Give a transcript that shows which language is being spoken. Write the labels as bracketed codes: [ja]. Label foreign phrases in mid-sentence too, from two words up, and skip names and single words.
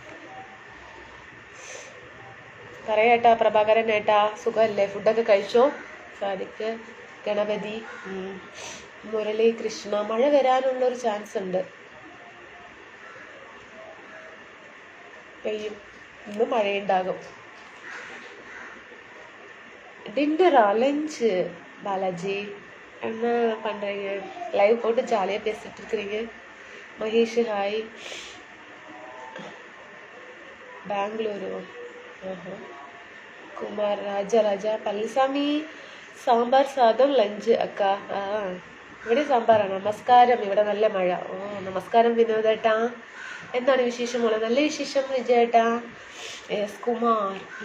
[ml] പറയേട്ടാ. പ്രഭാകരൻ ഏട്ടാ സുഖമല്ലേ? ഫുഡൊക്കെ കഴിച്ചോ? സാദിക്ക്, ഗണപതി, മുരളി, കൃഷ്ണ. മഴ വരാനുള്ളൊരു ചാൻസ് ഉണ്ട്. പെയ്യും. ഇന്ന് മഴയുണ്ടാകും. [ta] டின்னரா? லஞ்சு பாலாஜி. என்ன பண்ணுறீங்க? லைவ் போட்டு ஜாலியாக பேசிகிட்டு இருக்கிறீங்க. மகேஷ் ஹாய். பெங்களூரு. [ml] കുമാർ രാജ പള്ളിസ്വാമി. സാമ്പാർ സാദം ലഞ്ച് അക്ക. ഇവിടെ സാമ്പാറാണ്. നമസ്കാരം. ഇവിടെ നല്ല മഴ. ഓ, നമസ്കാരം വിനോദേട്ടാ. എന്താണ് വിശേഷം മോളെ? നല്ല വിശേഷം വിജയേട്ടാ. എസ് കുമാർ.